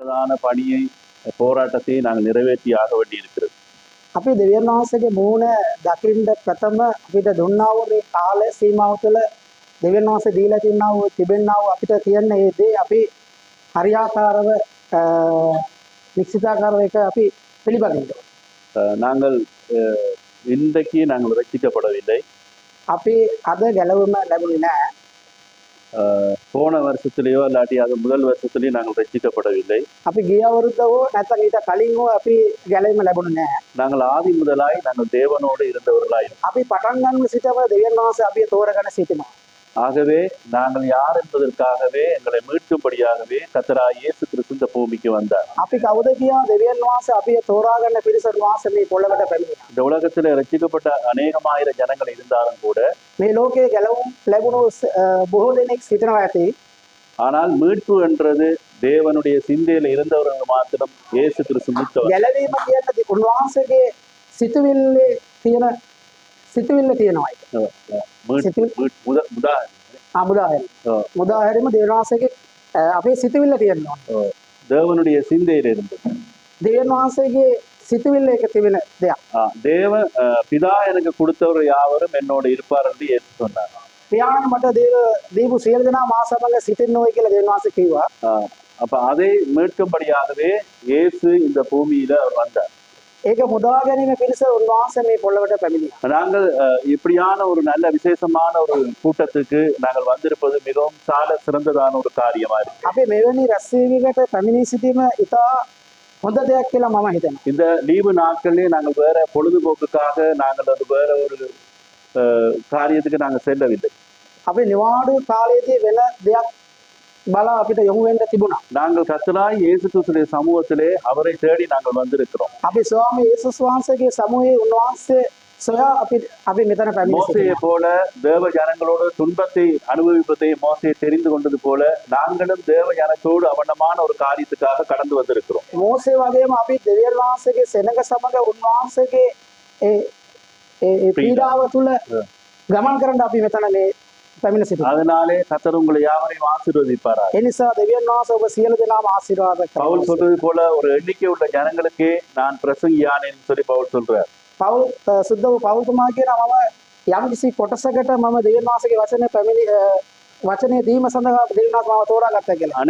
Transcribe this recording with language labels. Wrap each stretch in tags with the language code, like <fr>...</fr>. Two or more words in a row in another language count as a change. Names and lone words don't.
<ta>பணியை போராட்டத்தை நாங்கள் நிறைவேற்றி ஆக வேண்டி இருக்கிறது.</ta> <si>අපි දෙවියන් වහන්සේගේ මූණ දකින්න ප්‍රථම අපිට දුන්නා වූ මේ කාල සීමාව තුළ දෙවියන් වහන්සේ දීලා තියනා වූ තිබෙනා වූ අපිට තියෙන මේ දේ අපි හරියාකාරව නිශ්චිතාකාරව එක අපි පිළිපදින්න.</si> <ta>நாங்கள் இன்றைக்கு நாங்கள் ரட்சிக்கப்படவில்லை.</ta> <si>අපි අද ගැලවීම ලැබුණේ නැහැ.</si> <ta>போன வருஷத்திலேயோ இல்லாட்டி அது முதல் வருஷத்திலேயோ நாங்கள் ரட்சிக்கப்படவில்லை.</ta> <si>අපි ගිය අවුරුද්දවෝ නැත්නම් ඊට කලින් හෝ අපි ගැලවීම ලැබුණේ නැහැ.</si> <ta>நாங்கள் ஆதி முதலாய் நாங்கள் தேவனோடு இருந்தவர்களாய்.</ta> <si>අපි පටන් ගන්න සිටම දෙවියන් වහන්සේ අපි තෝරගෙන සිටිනවා.</si> <ta>ஆகவே நாங்கள் யார் என்பதற்காகவே எங்களை மீட்கும்படியாகவே கர்த்தராகிய இயேசு கிறிஸ்து இந்த பூமிக்கு வந்தார்.</ta> <si>අපි කවුද කියා දෙවියන් වහන්සේ අපි තෝරාගන්න පිරිසට වහන්සේ මේ පොළවට පැමිණියා.</si> <ta>இந்த உலகத்தில் ரட்சிக்கப்பட்ட அநேகமாயிரம் ஜனங்கள் இருந்தாலும் கூட</ta> <si>මේ ලෝකයේ ගැලවුම් ලැබුණු බොහෝ දෙනෙක් සිටිනවා ඇති.</si> <ta>ஆனால் மீட்பு என்றது தேவனுடைய சிந்தையில இருந்தவர்கள் மாத்திரம் இயேசு கிறிஸ்து மீட்பவர்.</ta> <si>ගැලවීම කියන්නේ උන්වහන්සේගේ සිතුවිල්ලේ තියෙන සිතුවිල්ල තියෙනවා. මුදාහැරීම දෙවියන් වහන්සේගේ අපේ සිතුවිල්ල තියෙනවා.</si> <ta>தேவனுடைய சிந்தையில இருந்தது.</ta> <si>දෙවියන් වහන්සේගේ සිතුවිල්ල එක තිබෙන දෙයක්.</si> <ta>தேவ பிதா எனக்கு கொடுத்தவர் யாவரும் என்னோட இருப்பார் என்று இயேசு சொன்னார்.</ta> <si>පියාණන් මට දීපු සියලු දෙනා මා සමග සිටින්නෝයි කියලා දෙවියන් වහන්සේ කිව්වා.</si> <ta>அப்ப அதை மீட்கும்படியாகவே இயேசு இந்த பூமியில அவர் வந்தார்.</ta> <si>ඒක මුදා ගැනීම පිණිස උන්වහන්සේ මේ පොළවට පැමිණියා.</si> <ta>நாங்கள் இப்படியான ஒரு நல்ல விசேஷமான ஒரு கூட்டத்துக்கு நாங்கள் வந்திருப்பது மிகவும் சால சிறந்ததான ஒரு காரியமா இருக்கு.</ta> <si>අපි මෙවැනි රැස්වීමකට පැමිණී සිටීම ඉතා හොඳ දෙයක් කියලා මම හිතනවා.</si> <ta>இந்த லீவு நாட்களிலே நாங்கள் வேற பொழுதுபோக்குக்காக நாங்கள் அது வேற ஒரு காரியத்துக்கு நாங்கள் செல்லவில்லை.</ta> <si>අපි නිවාඩු කාලයේදී වෙන දෙයක් බලා අපිට යොමු වෙන්න තිබුණා.</si> <ta>நாங்கள் கர்த்தராகிய இயேசு கிறிஸ்துவின் சமூகத்திலே அவரை தேடி நாங்கள் வந்திருக்கிறோம்.</ta> <si>අපි ස්වාමී යේසුස් වහන්සේගේ සමූහයේ උන්වහන්සේ සොයා අපි මෙතන පැමිණ</si> <ta>மோசேயை போல தேவ ஜனங்களோடு துன்பத்தை அனுபவிப்பதை மோசே தெரிந்து கொண்டது போல நாங்களும் தேவ ஜனத்தோடு அவனமான ஒரு காரியத்துக்காக கடந்து வந்திருக்கிறோம்.</ta> <si>මෝසේ වගේම අපි දෙවියන් වහන්සේගේ සෙනඟ සමග උන්වහන්සේගේ ඒ පීඩාව තුළ ගමන් කරන්න අපි මෙතන මේ පැමිණ සිටිනවා.</si> <ta>அதனாலே கர்த்தர் உங்களை யாவரையும் ஆசீர்வதிப்பாராக.</ta> <si>ඒ නිසා දෙවියන් වහන්සේ ඔබ සියලු දෙනාම ආශිර්වාද කරනවා.</si> <ta>பவுல் சொல்றது போல ஒரு எண்ணிக்கை உள்ள ஜனங்களுக்கே நான் பிரசங்கியானேன்னு சொல்லி பவுல் சொல்றார்.</ta> <si>පවුල් සුද්ධ වූ පවුල්තුමා කියන මම යම්කිසි කොටසකට මම දෙවියන් වහන්සේගේ වචනේ දීම සඳහා දෙවියන් වහන්සේ මාව තෝරාගත්තා කියලා.</si>